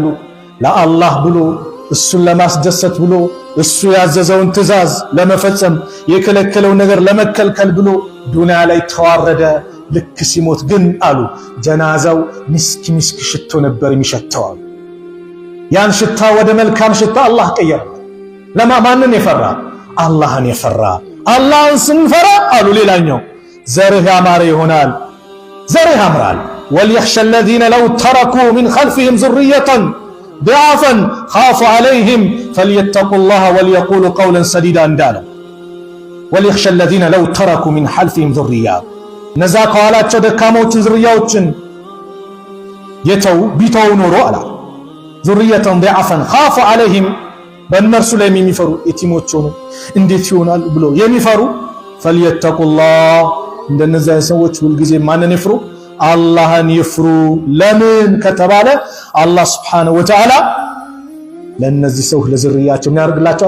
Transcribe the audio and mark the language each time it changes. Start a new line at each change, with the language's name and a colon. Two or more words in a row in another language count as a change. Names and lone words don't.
Amharic: ለአላህ ብሎ እሱን ለማስደሰት ብሎ እሱ ያዘዘውን ትእዛዝ ለመፈጸም የከለከለውን ነገር ለመከልከል ብሎ ዱንያ ላይ ተዋረደ። ልክ ሲሞት ግን አሉ ጀናዛው ሚስክ ሚስክ ሽቶ ነበር የሚሸተው። ያን ሽታ ወደ መልካም ሽታ አላህ ቀየረ። ማንን የፈራ? አላህን የፈራ። አላህን ስንፈራ አሉ ሌላኛው ዘርህ ያማረ ይሆናል፣ ዘርህ ያምራል።
Arabic: وليخش الذين لو تركوا من خلفهم ذرية ضعافا خافوا عليهم فليتقوا الله وليقولوا قولا سديدا
Amharic: እንዳለው
Arabic: وليخش الذين لو تركوا من خلفهم ذرية
Amharic: ነዛ ከኋላቸው ደካሞችን ዝርያዎችን የተው ቢተው ኖሮ አላ
Arabic: ذرية ضعافا خافوا عليهم
Amharic: በእነርሱ ላይ የሚፈሩ የቲሞች ሆኑ እንዴት ይሆናል ብሎ የሚፈሩ فليتقوا እንደነዛ ሰዎች ሁልጊዜ ማንን ይፍሩ? አላህን ይፍሩ። ለምን ከተባለ አላህ
Arabic: سبحانه وتعالى
Amharic: ለነዚህ ሰው ለዝርያቸው ምን ያደርግላቸዋል?